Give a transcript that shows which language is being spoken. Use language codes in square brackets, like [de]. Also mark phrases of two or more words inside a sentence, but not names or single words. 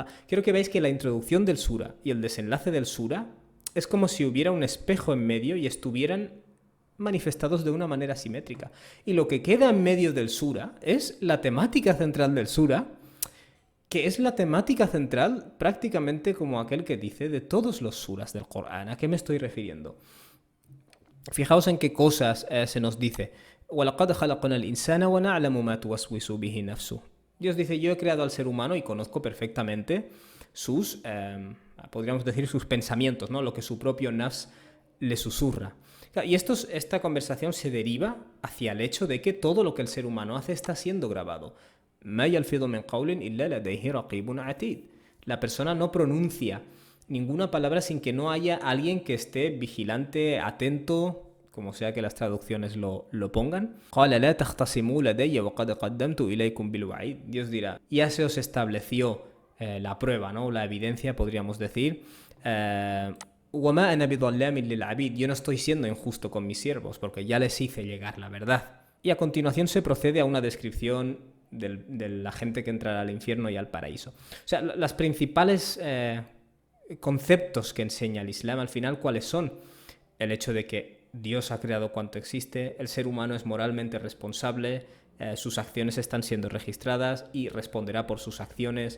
[es] Quiero que veáis que la introducción del sura y el desenlace del sura es como si hubiera un espejo en medio y estuvieran manifestados de una manera simétrica. Y lo que queda en medio del sura es la temática central del sura, que es la temática central prácticamente como aquel que dice de todos los suras del Corán. ¿A qué me estoy refiriendo? Fijaos en qué cosas se nos dice. [ar] وَلَقَدْ خَلَقْنَا الْإِنسَانَ وَنَعْلَمُ مَا تُوَسْوِسُ بِهِ نَفْسُهُ. [es] Dios dice, yo he creado al ser humano y conozco perfectamente sus, podríamos decir, sus pensamientos, ¿no? Lo que su propio nafs le susurra. Y esta conversación se deriva hacia el hecho de que todo lo que el ser humano hace está siendo grabado. [ar] مَا يَلْفِظُ مِنْ قَوْلٍ إِلَّا لَدَيْهِ رَقِيبٌ عَتِيدٌ. [es] La persona no pronuncia ninguna palabra sin que no haya alguien que esté vigilante, atento, como sea que las traducciones lo pongan. [ar] قَالَ لَا تَخْتَصِمُوا لَدَيَّ وَقَدْ قَدَّمْتُ إِلَيْكُمْ بِالْوَعِيدِ. [es] Dios dirá, ya se os estableció la prueba, ¿no? La evidencia, podríamos decir. [ar] وَمَا أَنَا بِظَلَّامٍ لِلْعَبِيدِ. [es] Yo no estoy siendo injusto con mis siervos, porque ya les hice llegar la verdad. Y a continuación se procede a una descripción de la gente que entrará al infierno y al paraíso. O sea, las principales conceptos que enseña el Islam al final, ¿cuáles son? El hecho de que Dios ha creado cuanto existe, el ser humano es moralmente responsable, sus acciones están siendo registradas y responderá por sus acciones.